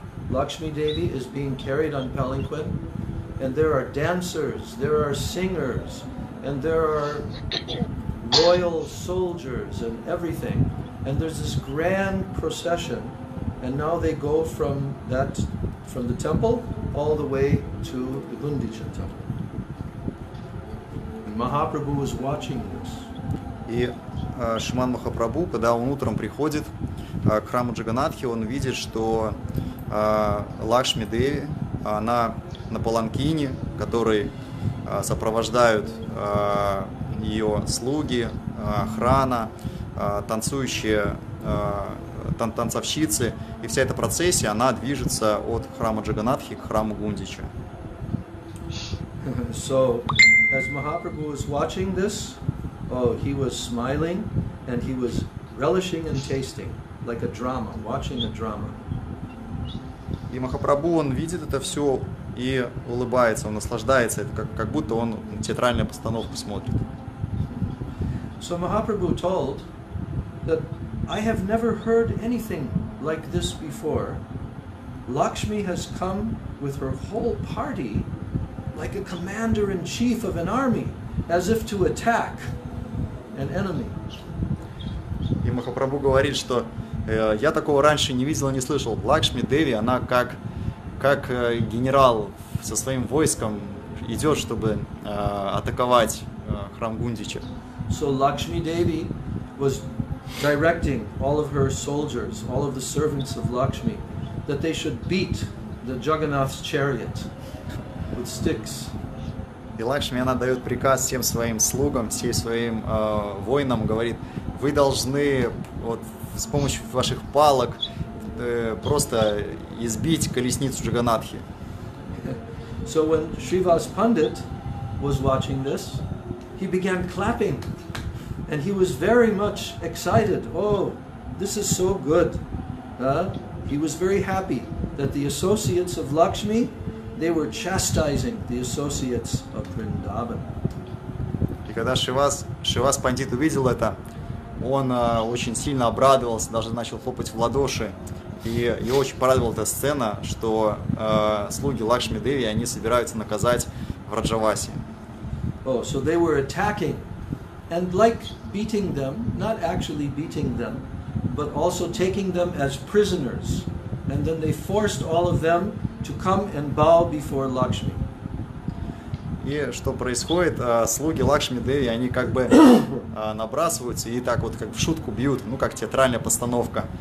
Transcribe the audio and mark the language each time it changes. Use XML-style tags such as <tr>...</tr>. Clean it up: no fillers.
<en>Lakshmi Devi is being carried on palanquin, and there are dancers, there are singers, and there are royal soldiers and everything. And there's this grand procession, and now they go from the temple all the way to the Gundicha temple. And Mahaprabhu was watching this.</en> <ru>И Шримад Махапрабху, когда он утром приходит к храму Джаганнатхи, он видит, что Лакшми Деви, она на паланкине, который сопровождают ее слуги, охрана, танцующие танцовщицы, и вся эта процессия, она движется от храма Джаганнатхи к храму Гундича.</ru> <en>So, as Mahaprabhu was watching this, he was smiling and he was relishing and tasting, like a drama, watching a drama.</en> <ru>И Махапрабху, он видит это все и улыбается, он наслаждается, это как будто он театральную постановку смотрит.</ru> <en>So Mahaprabhu told that I have never heard anything like this before. Lakshmi has come with her whole party like a commander-in-chief of an army, as if to attack an enemy.</en> <ru>И Махапрабху говорит, что я такого раньше не видел и не слышал. Лакшми Деви, она как генерал со своим войском идет, чтобы атаковать храм Гундича.</ru> <en>So Lakshmi Devi was directing all of her soldiers, all of the servants of Lakshmi, that they should beat the Jagannath's chariot with sticks.</en> <ru>И Лакшми, она дает приказ всем своим слугам, всем своим воинам, говорит, вы должны вот с помощью ваших палок просто избить колесницу Джаганнатхи.</ru> <en>So when Śrīvāsa Paṇḍita was watching this, he began clapping, and he was very much excited. Oh, this is so good. He was very happy that the associates of Lakshmi, they were chastising the associates of Vrindavan.</en> <ru>И когда Śrīvāsa Paṇḍita увидел это, он очень сильно обрадовался, даже начал хлопать в ладоши. И его очень порадовала эта сцена, что слуги Лакшми Деви, они собираются наказать Враджаваси.</ru> <en>Oh, so they were attacking, and like beating them, not actually beating them, but also taking them as prisoners. And then they forced all of them to come and bow before Lakshmi.</en> <ru>И что происходит? Слуги Лакшми Деви, они как бы набрасываются и так вот как в шутку бьют, ну как театральная постановка.</ru>